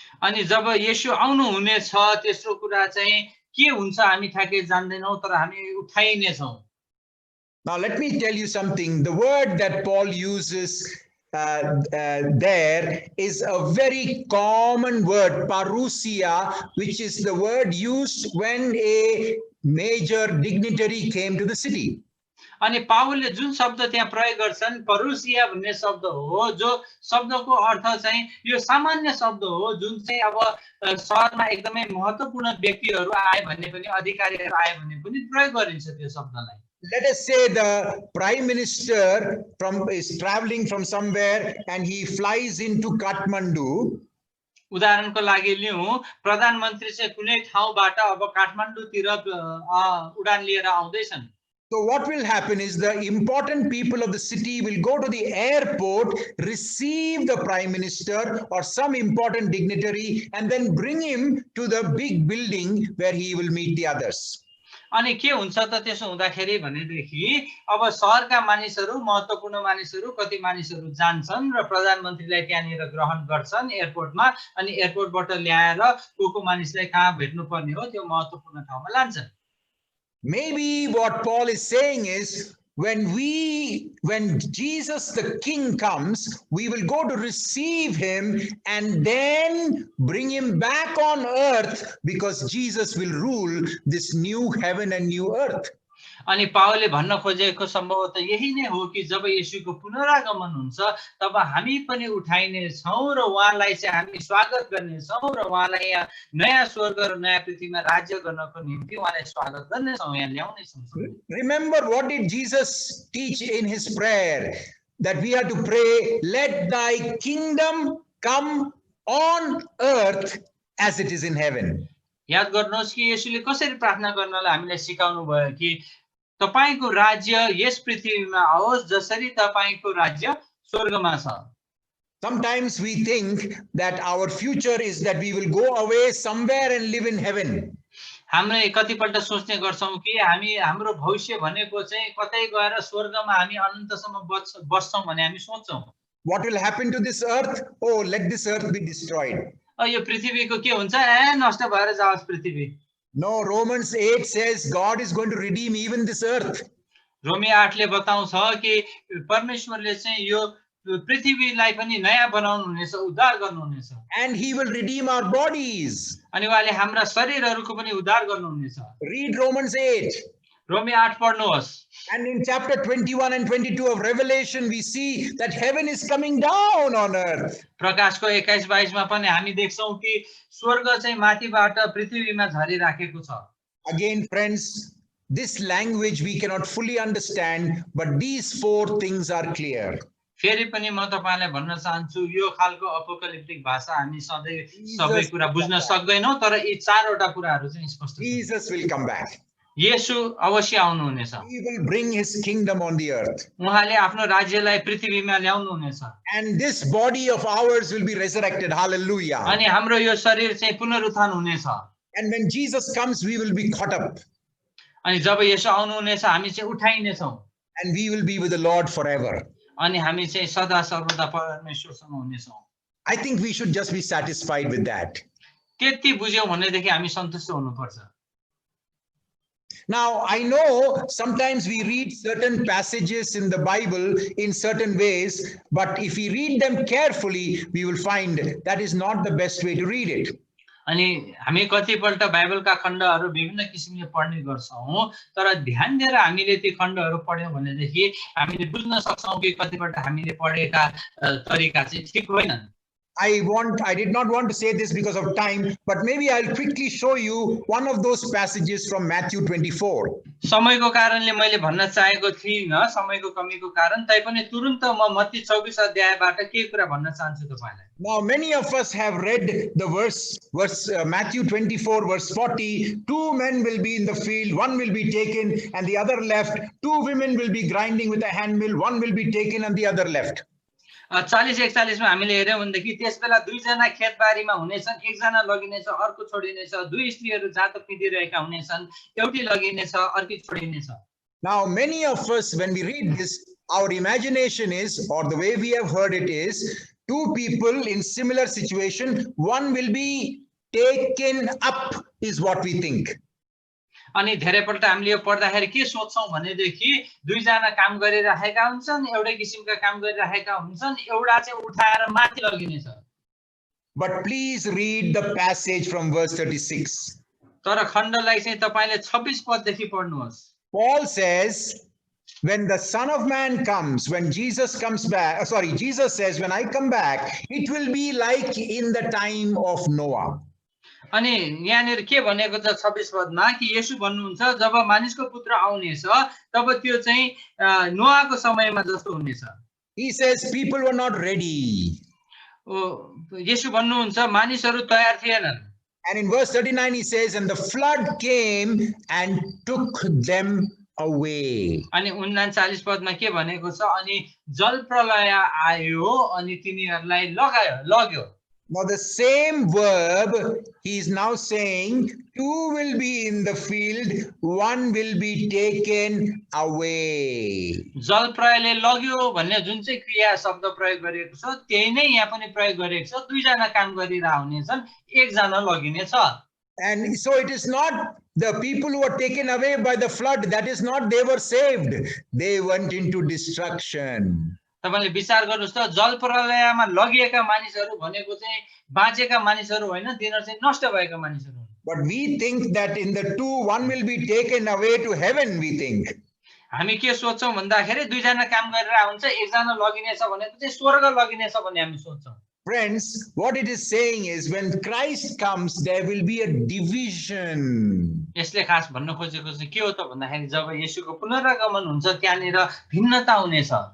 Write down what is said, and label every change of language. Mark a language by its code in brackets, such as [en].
[ne] अनि जब येशू आउनु हुनेछ तेस्रो कुरा चाहिँ के हुन्छ हामी ठ्याक्कै जान्दैनौं, तर हामी उठाइनेछौं। [en] Now let me tell you something. The word that Paul uses there is a very common word, parousia, which is the word used when a major dignitary came to the city. [ne] अनि पावलले जुन शब्द त्यहाँ प्रयोग गर्छन् परुसिया भन्ने शब्द हो, जो शब्दको अर्थ चाहिँ यो सामान्य शब्द हो जुन चाहिँ अब शहरमा एकदमै महत्त्वपूर्ण व्यक्तिहरू आए भन्ने पनि अधिकारीहरू आए भन्ने पनि प्रयोग गरिन्छ त्यो शब्दलाई। [en] Let us say the prime minister is traveling from somewhere and he flies into Kathmandu. [ne] उदाहरणको लागि लिउँ, प्रधानमन्त्री चाहिँ कुनै ठाउँबाट अब काठमाडौँतिर उडान लिएर आउँदैछन्। [en] So what will happen is the important people of the city will go to the airport, receive the prime minister or some important dignitary, and then bring him to the big building where he will meet the others. [ne] अनि के हुन्छ त त्यसो हुँदाखेरि भनेदेखि अब शहरका मानिसहरू महत्त्वपूर्ण मानिसहरू कति मानिसहरू जान्छन् र प्रधानमन्त्रीलाई त्यहाँनिर ग्रहण गर्छन् एयरपोर्टमा, अनि एयरपोर्टबाट ल्याएर को मानिसलाई कहाँ भेट्नु पर्ने हो त्यो महत्त्वपूर्ण ठाउँमा लान्छन्। [en] Maybe what Paul is saying is when Jesus the King comes, we will go to receive him and then bring him back on earth because Jesus will rule this new heaven and new earth. [ne] अनि पावलले भन्न खोजेको सम्भवतः यही नै हो कि जब येशूको पुनरागमन हुन्छ तब हामी पनि उठाइने छौं र उहाँलाई चाहिँ हामी स्वागत गर्ने छौं र उहाँलाई यहाँ नयाँ स्वर्ग र नयाँ पृथ्वीमा राज्य गर्नको निम्ति उहाँलाई स्वागत गर्ने छौं, यहाँ ल्याउने छौं। [en] Remember, what did Jesus teach in his prayer? That we have to pray, let thy kingdom come on earth as it is in heaven. [ne] याद गर्नुहोस् कि येशूले कसरी प्रार्थना गर्नलाई हामीलाई सिकाउनु भयो कि तपाईको राज्य यस पृथ्वीमा आओस् जसरी तपाईको राज्य स्वर्गमा छ। [en] Sometimes we think that our future is that we will go away somewhere and live in heaven. [ne] हामीले कतिपल्ट सोच्ने गर्छौं कि हाम्रो भविष्य भनेको चाहिँ कतै गएर स्वर्गमा हामी अनन्तसम्म बस्छौं भन्ने हामी सोच्छौं। [en] What will happen to this earth? Oh, let this earth be destroyed. [ne] यो पृथ्वीको के हुन्छ? नष्ट भएर जाओस् पृथ्वी। [en] No, Romans 8 says God is going to redeem even this earth. [ne] रोमी 8 ले बताउँछ कि परमेश्वरले चाहिँ यो पृथ्वीलाई पनि नयाँ बनाउनु हुनेछ, उद्धार गर्नु हुनेछ। [en] And he will redeem our bodies. [ne] अनि उहाँले हाम्रा शरीरहरूको पनि उद्धार गर्नु हुनेछ। [en] Read Romans 8. [ne] रोमी 8 पढ्नुहोस्। [en] And in chapter 21 and 22 of Revelation, we see that heaven is coming down on earth. [ne] प्रकाशको 21-22 मा पनि हामी देख्छौं कि स्वर्ग चाहिँ माथिबाट पृथ्वीमा झरिराखेको छ। [en] Again, friends, this language we cannot fully understand, but these 4 things are clear. [ne] फेरि पनि म तपाईलाई भन्न चाहन्छु यो खालको अपोकलिप्टिक भाषा हामी सबै कुरा बुझ्न सक्दैनौं, तर यी चारवटा कुराहरू चाहिँ स्पष्ट छ। [en] Jesus will come back. [ne] येशू अवश्य आउनु हुनेछ। [en] He will bring his kingdom on the earth. [ne] उहाँले आफ्नो राज्यलाई पृथ्वीमा ल्याउनु हुनेछ। [en] And this body of ours will be resurrected. Hallelujah. [ne] अनि हाम्रो यो शरीर चाहिँ पुनरुत्थान हुनेछ। [en] And when Jesus comes, we will be caught up. [ne] अनि जब येशू आउनुहुनेछ हामी चाहिँ उठाइनेछौँ [en] and we will be with the Lord forever. [ne] अनि हामी चाहिँ सदा सर्वदा परमेश्वरसँग हुनेछौँ। [en] I think we should just be satisfied with that. [ne] त्यति बुझ्यौँ भनेदेखि हामी सन्तुष्ट हुनुपर्छ। [en] Now, I know sometimes we read certain passages in the Bible in certain ways, but if we read them carefully, we will find that is not the best way to read it. [ne] अनि हामी कतिपल्ट बाइबलका खण्डहरू विभिन्न किसिमले पढ्ने गर्छौँ, तर ध्यान दिएर हामीले ती खण्डहरू पढ्यौँ भनेदेखि हामीले बुझ्न सक्छौँ कि कतिपल्ट हामीले पढेका तरिका चाहिँ ठिक होइनन्। [en] I did not want to say this because of time, but maybe I'll quickly show you one of those passages from Matthew 24. [ne] समयको कारणले मैले भन्न चाहेको थिइनँ, समयको कमीको कारण, तैपनि तुरुन्त म मत्ती 24 अध्यायबाट केही कुरा भन्न चाहन्छु तपाईलाई। [en] Now, many of us have read the verse Matthew 24, verse 40. 2 men will be in the field, one will be taken and the other left. 2 women will be grinding with a handmill, one will be taken and the other left. [ne] 40-41 मा हामीले हेर्यौं भनेदेखि त्यसबेला 2 जना खेतबारीमा हुनेछन्, एकजना लगिनेछ, अर्को छोडिनेछ, 2 स्त्रीहरू जाँतो पिँधिरहेका हुनेछन्, एउटी लगिनेछ, अर्की छोडिनेछ। [en] Now, many of us, when we read this, our imagination is, or the way we have heard it is, 2 people in similar situation, one will be taken up, is what we think. [ne] अनि धेरैपल्ट हामीले यो पढ्दाखेरि के सोच्छौं भनेदेखि 2 जना काम गरिरहेका हुन्छन्, एउटै किसिमका काम गरिरहेका हुन्छन्, एउटा चाहिँ उठाएर माथि लगिनेछ। [en] But please read the passage from verse 36. [ne] तर खण्डलाई चाहिँ तपाईले 26 पददेखि पढ्नुहोस्। [en] Paul says, when the Son of Man comes, when Jesus comes back, Jesus says, when I come back, it will be like in the time of Noah. [ne] अनि यहाँनिर के भनेको छ 26 पदमा कि येशू भन्नुहुन्छ जब मानिसको पुत्र आउनेछ तब त्यो चाहिँ नोआको समयमा जस्तो हुनेछ। [en] He says people were not ready. [ne] येशू भन्नुहुन्छ मानिसहरू तयार थिएनन्। [en] And in verse 39 he says, and the flood came and took them away. [ne] अनि 39 पदमा के भनेको छ अनि जल प्रलय आयो अनि तिनीहरूलाई लग्यो। [en] Now the same verb he is now saying, 2 will be in the field, 1 will be taken away. [ne] जल प्रलयले लग्यो भन्ने जुन चाहिँ क्रिया शब्द प्रयोग गरिएको छ त्यही नै यहाँ पनि प्रयोग गरिएको छ। 2 जना काम गरिरहा हुनेछन्, एक जना लगिनेछ। [en] And so it is not the people who were taken away by the flood, that is not they were saved, they went into destruction. [ne] तपाईले विचार गर्नुस् त जल प्रलयमा लगिएका मानिसहरू भनेको चाहिँ बाँचेका मानिसहरू होइन, तिनीहरू चाहिँ नष्ट भएका मानिसहरू हुन्। [en] But we think that in the 2, 1 will be taken away to heaven, we think. [ne] हामी के सोच्छौं भन्दाखेरि 2 जना काम गरेर हुन्छ, एक जना लगिनेछ भनेको चाहिँ स्वर्ग लगिनेछ भन्ने हामी सोच्छौं। [en] Friends, what it is saying is when Christ comes, there will be a division. [ne] यसले खास भन्न खोजेको चाहिँ के हो त भन्दाखेरि जब येशूको पुनरागमन हुन्छ त्यहाँनिर भिन्नता हुनेछ।